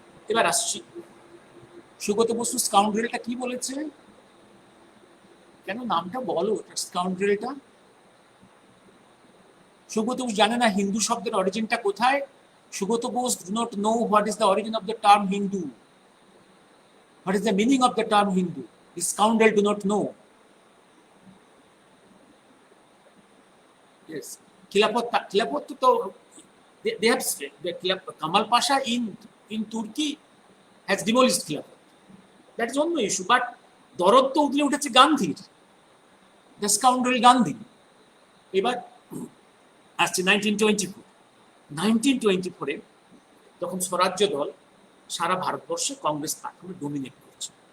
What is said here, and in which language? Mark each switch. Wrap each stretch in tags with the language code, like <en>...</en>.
<bn>এবার আসছি, সুগত বসু স্কাউন্ড্রেলটা কি বলেছে? কেন নামটা বলো স্কাউন্ড্রেলটা। সুগত বোস জানে না হিন্দু শব্দের অরিজিনটা কোথায়?</bn> <en>Sugata Bose do not know what is the origin of the term Hindu. What is the meaning of the term Hindu? The scoundrel do not know. Yes. Khilafat to they have Kamal Pasha in Turkey has demolished Khilafat. That is one issue.</en> <bn>But দরদ তো উঠলে উঠেছে গান্ধীর,</bn> <en>The scoundrel Gandhi.</en> <bn>এবার আসছে 1924 তখন স্বরাজ্য দল সারা ভারতবর্ষে কংগ্রেস পার্টি ডোমিনেট করছে।</bn>